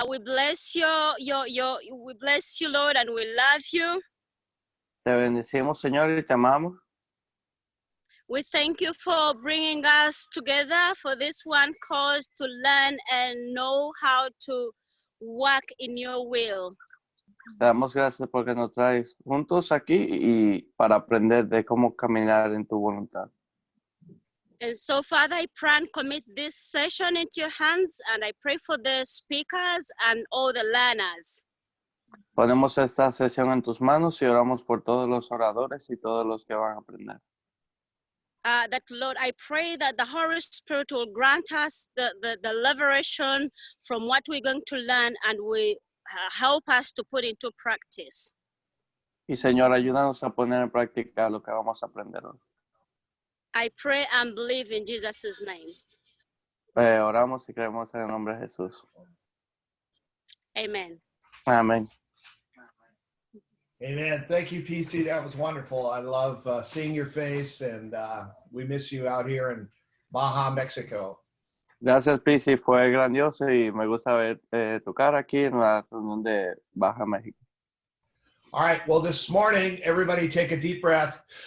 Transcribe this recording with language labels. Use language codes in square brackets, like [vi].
[en] We bless we bless you, Lord, and we love you. [es] Te bendecimos, Señor, y te amamos. [en] We thank you for bringing us together for this one cause to learn and know how to walk in your will. [es] Te damos gracias porque nos traes juntos aquí y para aprender de cómo caminar en tu voluntad. [en] And so, Father, I pray and commit this session into your hands, and I pray for the speakers and all the learners. [es] Ponemos esta sesión en tus manos y oramos por todos los oradores y todos los que van a aprender. [en] That, Lord, I pray that the Holy Spirit will grant us the liberation from what we're going to learn, and will help us to put into practice. [es] Y Señor, ayúdanos a poner en práctica lo que vamos a aprender hoy. [en] I pray and believe in Jesus' name. [es] Oramos y creemos en el nombre de Jesús. [en] Amen. [es] Amén. [en] Amen. Thank you, PC. That was wonderful. I love seeing your face, and we miss you out here in Baja, Mexico. [es] Gracias, Pisi. Fue grandioso y me gusta ver tu cara aquí en la reunión de Baja México. [en] All right. Well, this morning, everybody take a deep breath.